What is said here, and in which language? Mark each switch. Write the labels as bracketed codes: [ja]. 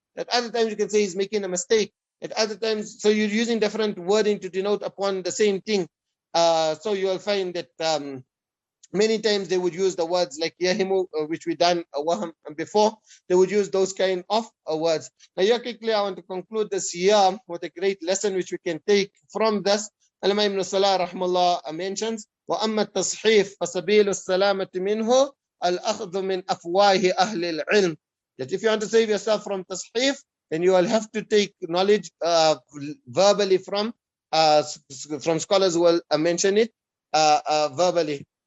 [en] At other times you can say he's making a mistake. At other times, so you're using different wording to denote upon the same thing. So you will find that many times they would use the words like yahimu, which we done before. They would use those kind of words. Now here quickly I want to conclude this year with a great lesson which we can take from this. Al-Imam Ibn Salah rahmallah mentions, [ar] وَأَمَّا التَّصْحِيفُ فَسَبِيلُ السَّلَامَةِ مِنْهُ الْأَخْذُ مِنْ أَفْوَاهِ أَهْلِ الْعِلْمِ. [en] That if you want to save yourself from tasheef, then you will have to take knowledge verbally from scholars who will mention it verbally.